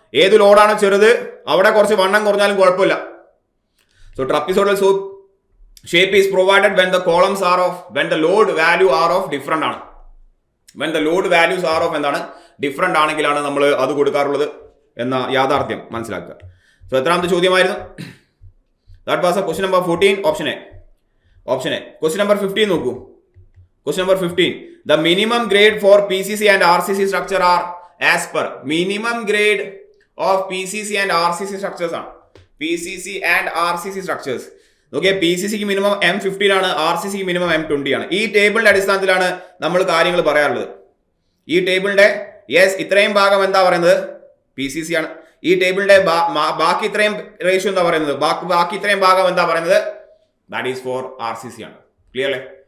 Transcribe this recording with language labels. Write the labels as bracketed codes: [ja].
[ml] ഏത് ലോഡാണോ ചെറുത് അവിടെ കുറച്ച് വണ്ണം കുറഞ്ഞാലും കുഴപ്പമില്ല. [en] So trapezoidal shape is provided when the columns are of, when the load value are of different ആണ്. When the load values are of [ml] എന്താണ്, ഡിഫറെന്റ് ആണെങ്കിലാണ് നമ്മൾ അത് കൊടുക്കാറുള്ളത് എന്ന യാഥാർത്ഥ്യം മനസ്സിലാക്കുക. സോ എത്രാമത്തെ ചോദ്യമായിരുന്നു? [en] That was question number 14, option A. Question number 15 നോക്കൂ. Question number 15. The minimum grade for PCC and RCC structure are as per. Minimum grade of PCC and RCC structures ആണ്. PCC and RCC structures. [ml] Okay, PCC ക്ക് minimum M15 ആണ്, RCC ക്ക് minimum M20 ആണ്. ഈ ടേബിളിന്റെ അടിസ്ഥാനത്തിലാണ് നമ്മൾ കാര്യങ്ങൾ പറയാറുള്ളത്. ഈ ടേബിളിന്റെ ഇത്രയും ഭാഗം എന്താ പറയുന്നത്, PCC ആണ്. ഈ ടേബിളിന്റെ ബാക്കി ഇത്രയും റേഷ്യോ എന്താ പറയുന്നത്, ബാക്കി ഇത്രയും ഭാഗം എന്താ പറയുന്നത്, [en] that is for RCC [ml] ആണ്. ക്ലിയർ അല്ലേ?